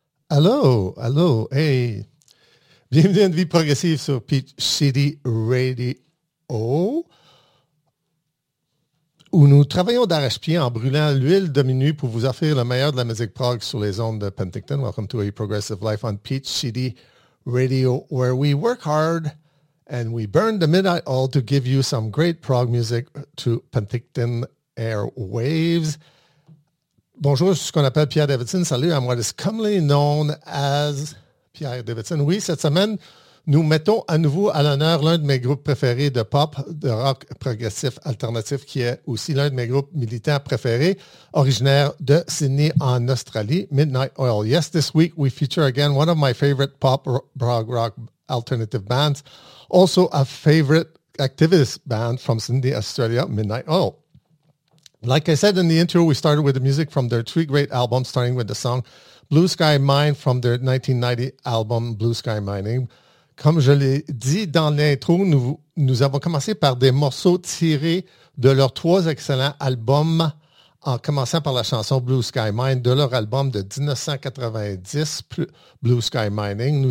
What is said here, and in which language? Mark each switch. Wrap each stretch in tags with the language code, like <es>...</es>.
<fr>Allô, hey, bienvenue à une vie progressive sur Peach City Radio, où nous travaillons d'arrache-pied en brûlant l'huile de minuit pour vous offrir le meilleur de la musique prog sur les ondes de Penticton.</fr> <en>Welcome to a progressive life on Peach City Radio, where we work hard and we burn the midnight oil to give you some great prog music to Penticton airwaves.</en> <fr>Bonjour, je suis ce qu'on appelle Pierre Davidson.</fr> <en>Salut, I'm what is commonly known as Pierre Davidson.</en> <fr>Oui, cette semaine, nous mettons à nouveau à l'honneur l'un de mes groupes préférés de pop, de rock progressif alternatif, qui est aussi l'un de mes groupes militants préférés, originaire de Sydney en Australie, Midnight Oil.</fr> <en>Yes, this week we feature again one of my favorite pop, prog rock alternative bands, also a favorite activist band from Sydney, Australia, Midnight Oil. Like I said in the intro, we started with the music from their three great albums, starting with the song Blue Sky Mine from their 1990 album Blue Sky Mining.</en> <fr>Comme je l'ai dit dans l'intro, nous avons commencé par des morceaux tirés de leurs trois excellents albums, en commençant par la chanson Blue Sky Mine de leur album de 1990, Blue Sky Mining.</fr>